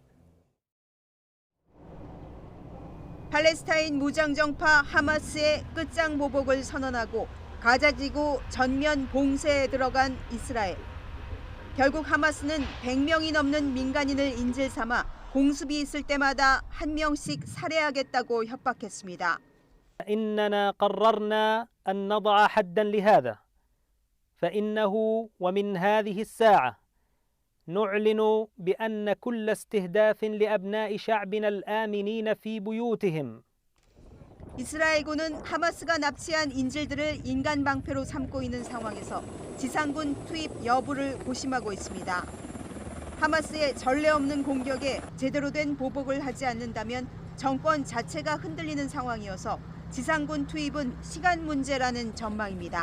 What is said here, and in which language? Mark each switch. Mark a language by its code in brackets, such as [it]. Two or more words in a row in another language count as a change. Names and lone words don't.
[ko] 팔레스타인 무장정파 하마스의 끝장 보복을 선언하고 가자지구 전면 봉쇄에 들어간 이스라엘. 결국 하마스는 100명이 넘는 민간인을 인질 삼아 공습이 있을 때마다 한 명씩 살해하겠다고 협박했습니다. [ar] إننا قررنا أن نضع حدا لهذا فإنه ومن هذه الساعة نعلن بأن كل استهداف لأبناء شعبنا الآمنين في بيوتهم [ko] 이스라엘군은 하마스가 납치한 인질들을 인간 방패로 삼고 있는 상황에서 지상군 투입 여부를 고심하고 있습니다. 하마스의 전례 없는 공격에 제대로 된 보복을 하지 않는다면 정권 자체가 흔들리는 상황이어서 지상군 투입은 시간 문제라는 전망입니다.